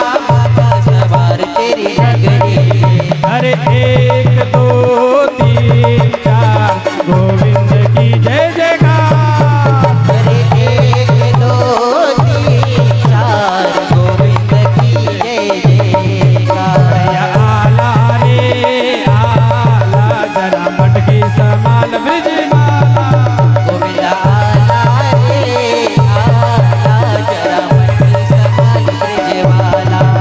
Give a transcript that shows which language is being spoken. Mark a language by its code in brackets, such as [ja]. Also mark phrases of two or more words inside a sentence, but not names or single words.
[hi] बाबा सवार तेरी नगरी में। अरे 1 2 3 4 गोविंद की जय जयकार। अरे 1 2 3 4 गोविंद की जय जयकार। [mr] आला रे आला [hi] जरा मटकी समाल ब्रिजमाला। गोविंद [mr] आला रे आला [hi] जरा मटकी संभाल ब्रिजवाला।